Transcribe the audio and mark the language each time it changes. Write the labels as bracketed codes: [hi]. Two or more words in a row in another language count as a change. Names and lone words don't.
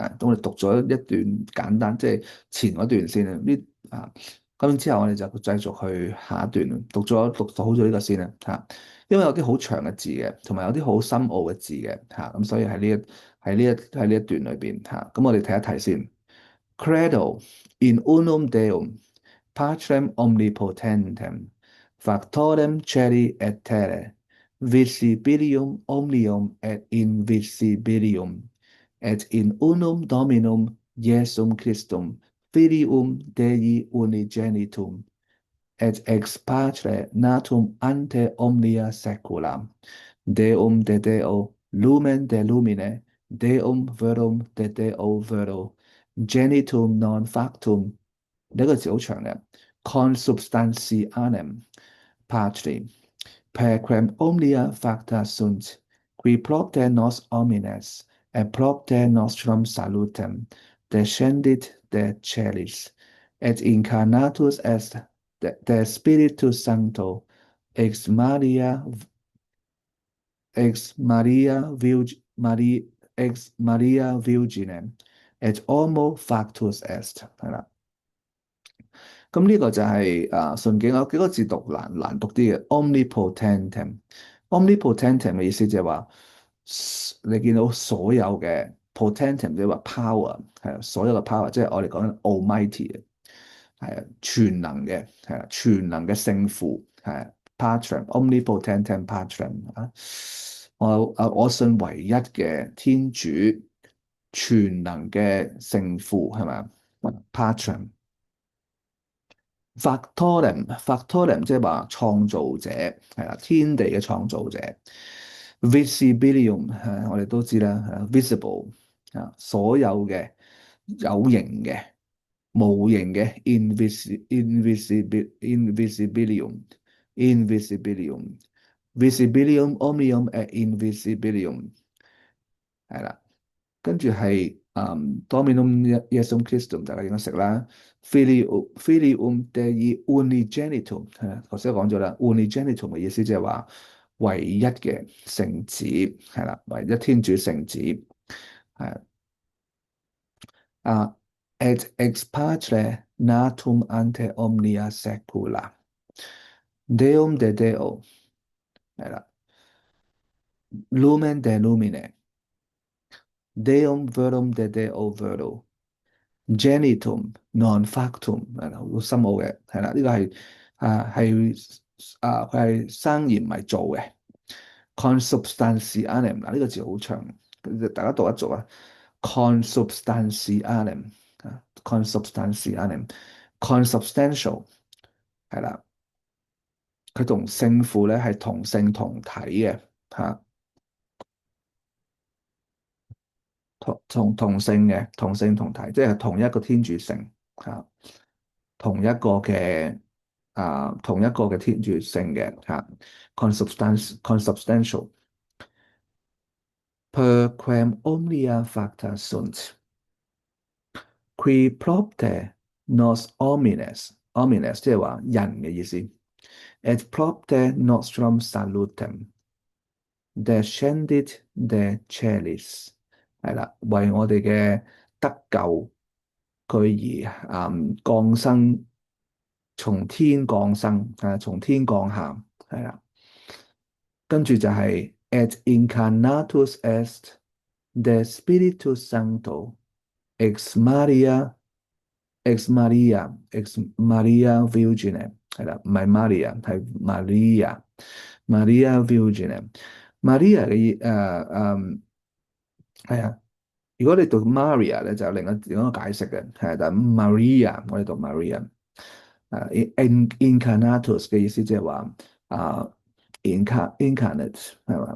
[yue] 係，咁我哋讀咗一段簡單，即係前嗰段先啦。咁之後我哋就繼續去下一段，讀好咗呢個先啦。因為有啲好長嘅字嘅，同埋有啲好深奧嘅字嘅。咁所以喺呢一段裏邊咁我哋睇一睇先。 [la] Credo in unum Deum, Patrem omnipotentem, factorem celi et terrae, visibilium omnium et invisibilium, et in unum Dominum Iesum Christum, Filium Dei unigenitum, et ex Patre natum ante omnia saecula, Deum de Deo, lumen de lumine, Deum verum de Deo vero, genitum non factum 呢 [yue] 個字好長嘅 [la] ，consubstantianem Patri, per quem omnia facta sunt, qui propter nos homines, et propter nostrum salutem, descendit de celis, et incarnatus est de Spiritus Sancto, ex Maria ex Maria Maria ex Maria Virginem, et homo factus est， [yue] 係啦。咁呢個就係順經有幾個字難讀啲嘅 omnipotentem，omnipotentem 嘅意思就係話你見到所有嘅 potentem 即係話 power 係啊，所有嘅 power 即係我哋講緊 almighty 嘅係啊，全能嘅係啊，全能嘅聖父係啊 [la] patrum omnipotentem patrum [yue] 啊，我信唯一嘅天主全能嘅聖父係咪啊 patrum。factorem 即係話創造者，係啦，天地嘅創造者。visibilium 係我哋都知啦，係 visible 啊，所有嘅有形嘅、無形嘅 [la] invisibilium omnium et invisibilium [yue] 係啦。跟住係 Dominum Iesum Christum，大家應該識啦。 [la] Filium Dei Unigenitum， [yue] 係啦，頭先講咗啦。Unigenitum 嘅意思即係話唯一嘅聖子，係啦，唯一天主聖子，係 [la] 啊。Et ex Patre natum ante omnia secula，Deum de Deo， [yue] 係啦 ， [la] Lumen de Lumine，Deum Verum de Deo Vero。 Genitum non factum [yue] 係好深奧嘅，係啦，呢個佢係生而唔係做嘅。consubstantialem 嗱，呢個字好長，大家讀一讀啊。consubstantialem 啊，consubstantial 係啦，佢同聖父咧係同性同體嘅嚇，同性同體，即係同一個天主性嚇。同一個嘅天主性嘅嚇 ， [la] consubstantial per quem omnia facta sunt qui propter nos homines [yue] 即係話人嘅意思 ， [la] et propter nostrum salutem descendit de celis [yue] 係啦，為我哋嘅得救，佢而降生，從天降生，從天降下，係啦。跟住就係 [la] et incarnatus est de Spiritus Sancto ex Maria ex Maria Virgine [yue] 係啦，唔係 Maria 係 [la] Maria Virgine Maria [yue] 嘅係啊。如果你讀 Maria 咧，就有另一個解釋嘅，係但 Maria 我哋讀 Maria。incarnatus 嘅意思即係話incarnate 係嘛？